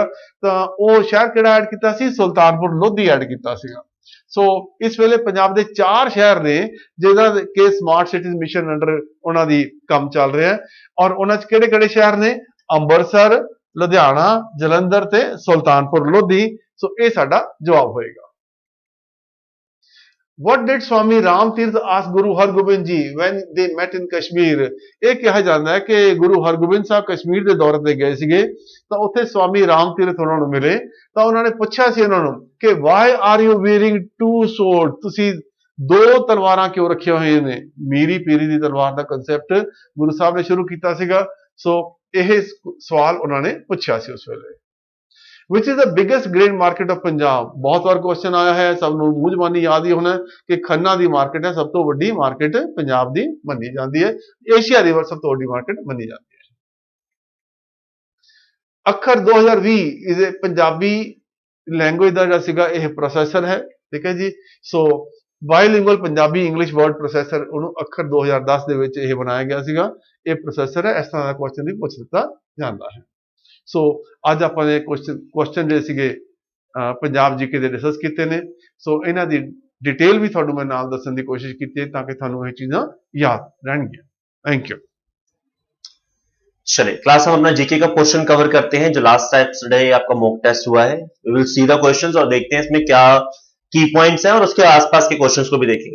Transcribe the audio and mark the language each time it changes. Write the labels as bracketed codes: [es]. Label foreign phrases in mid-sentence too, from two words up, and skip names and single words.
[pa] ਤਾਂ ਉਹ ਸ਼ਹਿਰ ਕਿਹੜਾ ਐਡ ਕੀਤਾ ਸੀ? ਸੁਲਤਾਨਪੁਰ ਲੋਧੀ ਐਡ ਕੀਤਾ ਸੀਗਾ। ਸੋ ਇਸ ਵੇਲੇ ਪੰਜਾਬ ਦੇ 4 ਸ਼ਹਿਰ ਨੇ ਜਿਹਨਾਂ ਕਿ [en] smart cities mission under [pa] ਉਹਨਾਂ ਦੀ ਕੰਮ ਚੱਲ ਰਿਹਾ ਹੈ ਔਰ ਉਹਨਾਂ 'ਚ ਕਿਹੜੇ-ਕਿਹੜੇ ਸ਼ਹਿਰ ਨੇ? ਅੰਮ੍ਰਿਤਸਰ, ਲੁਧਿਆਣਾ, ਜਲੰਧਰ ਤੇ ਸੁਲਤਾਨਪੁਰ ਲੋਧੀ। ਸੋ ਇਹ ਸਾਡਾ ਜਵਾਬ ਹੋਏਗਾ। [en] What did Swami Ram Tirth ask Guru Hargobind Ji when they met in Kashmir? [pa] ਇਹ ਕਿਹਾ ਜਾਂਦਾ ਹੈ ਕਿ ਗੁਰੂ ਹਰਗੋਬਿੰਦ ਸਾਹਿਬ ਕਸ਼ਮੀਰ ਦੇ ਦੌਰੇ ਤੇ ਗਏ ਸੀਗੇ ਤਾਂ ਉੱਥੇ ਸਵਾਮੀ ਰਾਮ ਤੀਰਥ ਉਹਨਾਂ ਨੂੰ ਮਿਲੇ ਤਾਂ ਉਹਨਾਂ ਨੇ ਪੁੱਛਿਆ ਸੀ ਉਹਨਾਂ ਨੂੰ ਕਿ [en] why are you wearing two swords? [pa] ਤੁਸੀਂ 2 ਤਲਵਾਰਾਂ ਕਿਉਂ ਰੱਖੀਆਂ ਹੋਈਆਂ ਨੇ? ਮੀਰੀ ਪੀਰੀ ਦੀ ਤਲਵਾਰ ਦਾ ਕਨਸੈਪਟ ਗੁਰੂ ਸਾਹਿਬ ਨੇ ਸ਼ੁਰੂ ਕੀਤਾ ਸੀਗਾ। ਸੋ ਇਹ ਸਵਾਲ ਉਹਨਾਂ ਨੇ ਪੁੱਛਿਆ ਸੀ ਉਸ ਵੇਲੇ। [en] Which is the biggest grain market of Punjab? [pa] ਬਹੁਤ ਵਾਰ ਕੁਐਸਚਨ ਆਇਆ ਹੈ, ਸਭ ਨੂੰ ਮੂੰਹ ਜ਼ਬਾਨੀ ਯਾਦ ਹੀ ਹੋਣਾ ਕਿ ਖੰਨਾ ਦੀ ਮਾਰਕੀਟ ਹੈ ਸਭ ਤੋਂ ਵੱਡੀ ਮਾਰਕੀਟ ਪੰਜਾਬ ਦੀ ਮੰਨੀ ਜਾਂਦੀ ਹੈ। ਏਸ਼ੀਆ ਦੀ ਸਭ ਤੋਂ ਵੱਡੀ ਮਾਰਕੀਟ ਮੰਨੀ ਜਾਂਦੀ ਹੈ। ਅੱਖਰ 2020 ਇਹ [en] Punjabi language [pa] ਦਾ ਜਿਹੜਾ ਸੀਗਾ ਇਹ ਪ੍ਰੋਸੈਸਰ ਹੈ, ਠੀਕ ਹੈ ਜੀ। ਸੋ [en] bilingual Punjabi English word processor [pa] ਉਹਨੂੰ ਅੱਖਰ 2010 ਦੇ ਵਿੱਚ ਇਹ ਬਣਾਇਆ ਗਿਆ ਸੀਗਾ। ਇਹ ਪ੍ਰੋਸੈਸਰ ਹੈ, ਇਸ ਤਰ੍ਹਾਂ ਦਾ ਕੁਐਸਚਨ ਵੀ ਪੁੱਛ ਦਿੱਤਾ ਜਾਂਦਾ ਹੈ। ਸੋ ਅੱਜ ਆਪਾਂ ਨੇ ਕੁਐਸਚਨ ਜਿਹੜੇ ਸੀਗੇ ਪੰਜਾਬ ਜੀਕੇ ਦੇ ਡਿਸਕਸ ਕੀਤੇ ਨੇ। ਸੋ ਇਹਨਾਂ ਦੀ ਡਿਟੇਲ ਭੀ ਥੋੜਾ ਮੈਂ ਨਾਲ ਦੱਸਣ ਦੀ ਕੋਸ਼ਿਸ਼ ਕੀ ਤਾਕਿ ਥਾਨੂੰ ਯੇ ਚੀਜ਼ਾਂ ਯਾਦ ਰਹਿਣਗੀਆਂ। [en] thank you. [hi] चलिए क्लास हम अपना जीके का क्वेश्चन कवर करते हैं जो [en] last Saturday [hi] आपका [en] mock test [hi] हुआ है। [en] we will see the questions [hi] और देखते हैं इसमें क्या [en] key points [hi] हैं और उसके आसपास के क्वेश्चंस को भी देखेंगे।